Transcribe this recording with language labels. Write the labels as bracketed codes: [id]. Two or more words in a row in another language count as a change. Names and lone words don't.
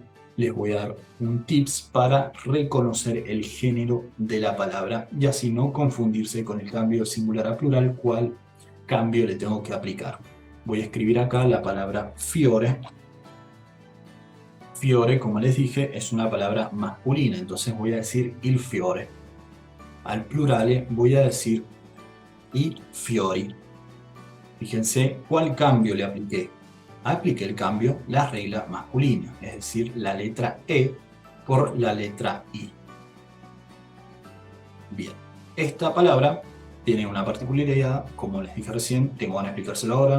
[es] Les voy a dar un tips para reconocer el género de la palabra y así no confundirse con el cambio singular a plural, cuál cambio le tengo que aplicar. Voy a escribir acá la palabra fiore. Fiore, como les dije, es una palabra masculina, entonces voy a decir [it] il fiore. [es] Al plural voy a decir [it] i fiori. [es] Fíjense cuál cambio le apliqué. Apliqué el cambio, la regla masculina, es decir, la letra E por la letra I. Bien, esta palabra tiene una particularidad, como les dije recién, tengo ganas de explicárselo ahora.